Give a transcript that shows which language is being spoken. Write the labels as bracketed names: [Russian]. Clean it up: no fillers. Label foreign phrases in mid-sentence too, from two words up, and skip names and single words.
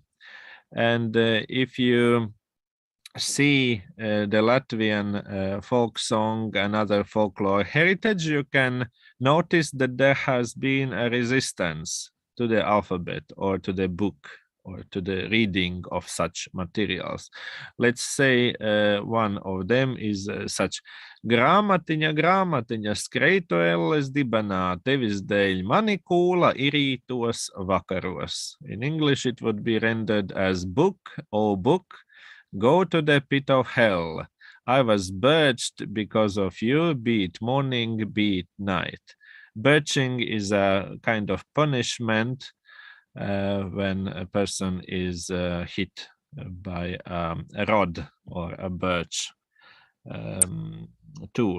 [English] And if you see the Latvian folk song and other folklore heritage, you can notice that there has been a resistance to the alphabet or to the book or to the reading of such materials. Let's say one of them is such [Latvian] grāmatiņa, grāmatiņa, skreitu elles dibenā, tevis dēļ mani kūla irītos vakaros. [English] In English it would be rendered as book, O book, go to the pit of hell. I was birched because of you, be it morning, be it night. Birching is a kind of punishment when a person is hit by a rod or a birch tool.